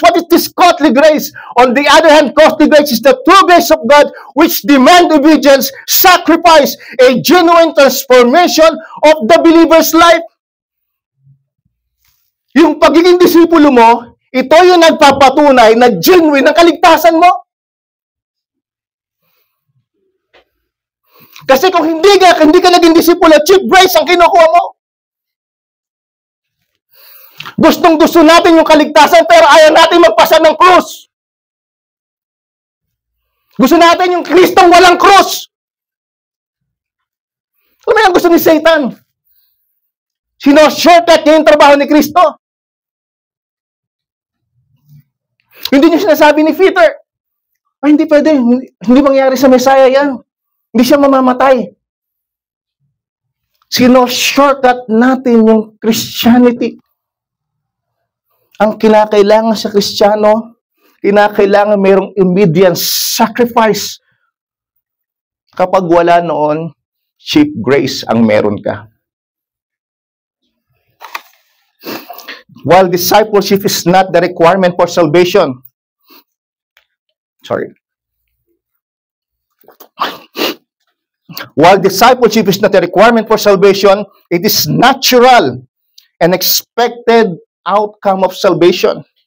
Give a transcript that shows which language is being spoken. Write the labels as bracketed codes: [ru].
[en] What is this costly grace? On the other hand, costly grace is the true grace of God which demand obedience, sacrifice, a genuine transformation of the believer's life. [tl] Yung pagiging disipulo mo, ito yung nagpapatunay na genuine ang kaligtasan mo. Kasi kung hindi ka naging disipulo, cheap grace ang kinukuha mo. Gustong-gusto natin yung kaligtasan pero ayaw natin magpasa ng krus. Gusto natin yung Kristong walang krus. Ano yung gusto ni Satan? Sino-shortcut niya yung trabaho ni Kristo. Hindi niya sinasabi ni Peter, ay hindi pwede, hindi mangyari sa Messiah yan. Hindi siya mamamatay. Sino-shortcut natin yung Christianity. Ang kinakailangan sa Kristiyano, kinakailangan mayroong [en] immediate sacrifice. [tl] Kapag wala noon, cheap grace ang meron ka. [en] While discipleship is not the requirement for salvation, while discipleship is not a requirement for salvation, it is natural and expected outcome of salvation.